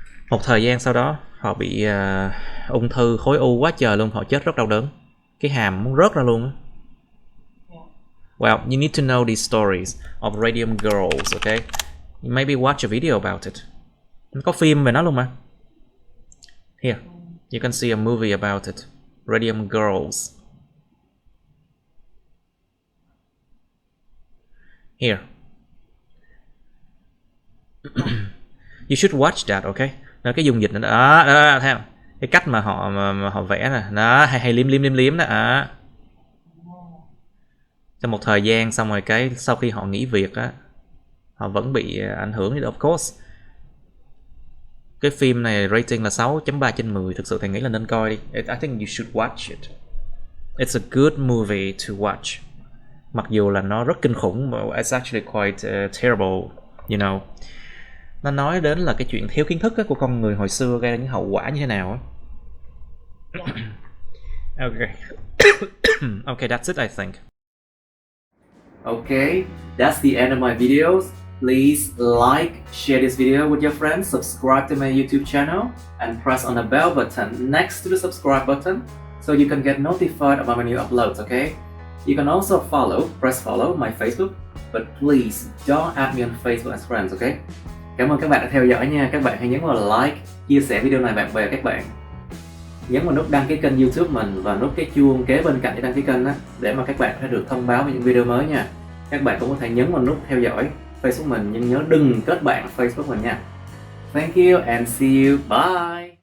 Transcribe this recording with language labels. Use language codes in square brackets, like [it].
[vi] Một thời gian sau đó họ bị ung thư, khối u quá trời luôn, họ chết rất đau đớn, cái hàm muốn rớt ra luôn á. [en] Well, you need to know these stories of radium girls, okay? You maybe watch a video about it. [vi] Có phim về nó luôn mà. [en] Here, you can see a movie about it. Radium girls. Here. You should watch that, okay? [vi] Nó cái dung dịch đó, thấy không? Cái cách mà họ vẽ nè, nó hay liếm đó. Trong một thời gian xong rồi sau khi họ nghỉ việc á, họ vẫn bị ảnh hưởng. [en] Of course. [vi] Cái phim này rating là 6.3/10, thực sự thầy nghĩ là nên coi đi. [en] I think you should watch it. It's a good movie to watch. [vi] Mặc dù là nó rất kinh khủng, [en] but it's actually quite terrible, you know. [vi] Nó nói đến là cái chuyện thiếu kiến thức của con người hồi xưa gây ra những hậu quả như thế nào á. [en] Okay. Okay, that's it, I think. Okay, that's the end of my videos. Please like, share this video with your friends, subscribe to my YouTube channel, and press on the bell button next to the subscribe button so you can get notified about my new uploads, okay? You can also press follow my Facebook, but please don't add me on Facebook as friends, okay? [vi] Cảm ơn các bạn đã theo dõi nha. Các bạn hãy nhấn vào like, chia sẻ video này bạn bè các bạn. Nhấn vào nút đăng ký kênh YouTube mình và nút cái chuông kế bên cạnh để đăng ký kênh đó, để mà các bạn sẽ được thông báo về những video mới nha. Các bạn cũng có thể nhấn vào nút theo dõi Facebook mình, nhưng nhớ đừng kết bạn Facebook mình nha. [en] Thank you and see you. Bye.